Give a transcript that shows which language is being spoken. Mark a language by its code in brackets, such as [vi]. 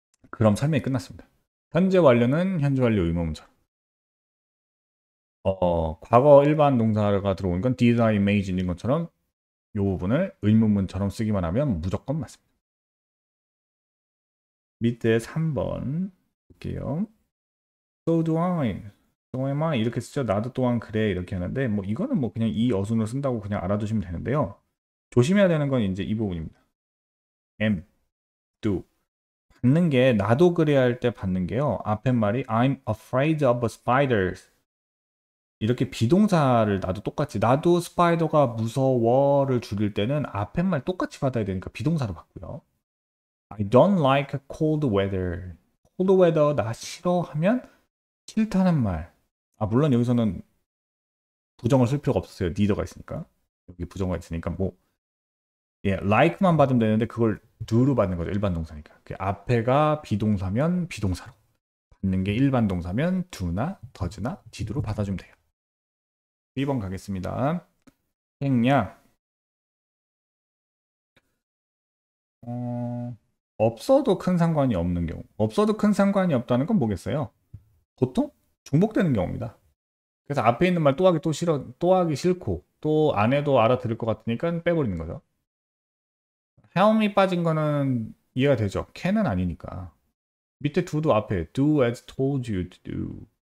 [ko] 그럼 설명이 끝났습니다. 현재 완료는 현재 완료 의문문처럼. 과거 일반 동사가 들어오는 건 [en] did I imagine [ko] 인 것처럼 이 부분을 의문문처럼 쓰기만 하면 무조건 맞습니다. 밑에 3번 볼게요. [en] So do I, so am I [ko] 이렇게 쓰죠. 나도 또한 그래 이렇게 하는데 뭐 이거는 뭐 그냥 이 어순을 쓴다고 그냥 알아두시면 되는데요. 조심해야 되는 건 이제 이 부분입니다. am, do 받는 게 나도 그래 할 때 받는 게요. 앞에 말이 [en] I'm afraid of spiders [ko] 이렇게 비동사를 나도 똑같이 나도 스파이더가 무서워를 줄일 때는 앞에 말 똑같이 받아야 되니까 비동사로 받고요. [en] I don't like cold weather. [ko] cold weather 나 싫어하면 싫다는 말. 물론 여기서는 부정을 쓸 필요가 없었어요. neither가 있으니까. 여기 부정어가 있으니까 뭐 like만 받으면 되는데 그걸 do로 받는 거죠. 일반 동사니까. 그 앞에가 비동사면 비동사로 받는 게 일반 동사면 do나 does나 did로 받아주면 돼요. 2번 가겠습니다. 생략. 없어도 큰 상관이 없는 경우. 없어도 큰 상관이 없다는 건 뭐겠어요? 보통 중복되는 경우입니다. 그래서 앞에 있는 말 또 하기 또 싫어, 또 하기 싫고 또 안 해도 알아들을 것 같으니까 빼버리는 거죠. help이 빠진 거는 이해가 되죠. can은 아니니까. 밑에 [en] do도 [ko] 앞에 [en] do as told you to do.